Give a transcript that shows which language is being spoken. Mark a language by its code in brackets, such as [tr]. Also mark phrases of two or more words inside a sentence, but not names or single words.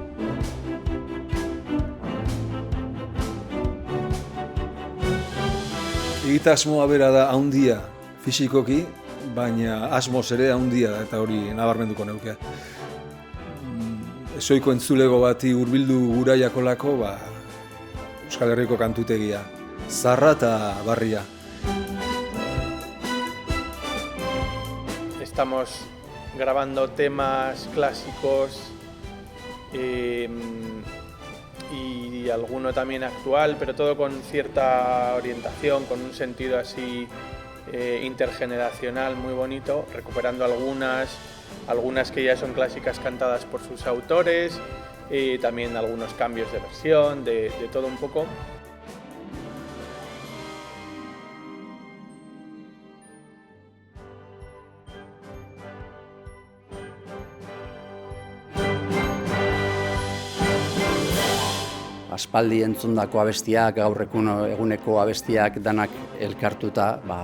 [eu] Egitasmoa bera da haundia fisikoki, baina asmoz ere haundia da, eta hori nabarmenduko neuke. Ezoiko entzulego bati hurbildu gura jakolako, Euskal Herriko kantutegia, zarra eta barria. [es] Estamos grabando temas clásicos y alguno también actual, pero todo con cierta orientación, con un sentido así intergeneracional muy bonito, recuperando algunas que ya son clásicas cantadas por sus autores, y también algunos cambios de versión, de todo un poco. [eu] Aspaldi entzundako abestiak, gaur eguneko abestiak danak elkartuta,